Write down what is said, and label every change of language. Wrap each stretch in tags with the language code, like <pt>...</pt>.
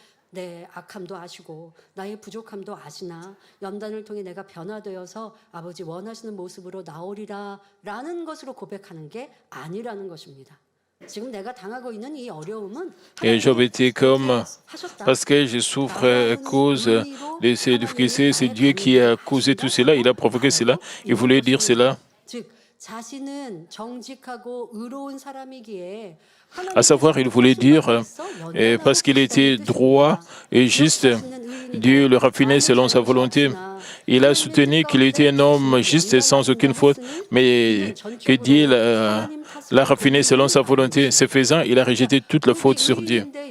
<ko>내 악함도 아시고 나의 부족함도 아시나 연단을 통해 내가 변화되어서 아버지 원하시는 모습으로 나오리라라는 것으로 고백하는 게 아니라는 것입니다. 지금 내가 당하고 있는 이 어려움은</ko> <fr>Et Job était comme, parce que je souffre à cause de ces difficultés, c'est Dieu qui a causé tout cela, il a provoqué cela, il voulait dire cela.</fr> <ko>즉 자신은 정직하고 의로운 사람이기에</ko> <fr>À savoir, il voulait dire, parce qu'il était droit et juste, Dieu le raffinait selon sa volonté. Il a soutenu qu'il était un homme juste et sans aucune faute, mais que Dieu l'a raffiné selon sa volonté. Ce faisant, il a rejeté toute la faute sur Dieu.</fr>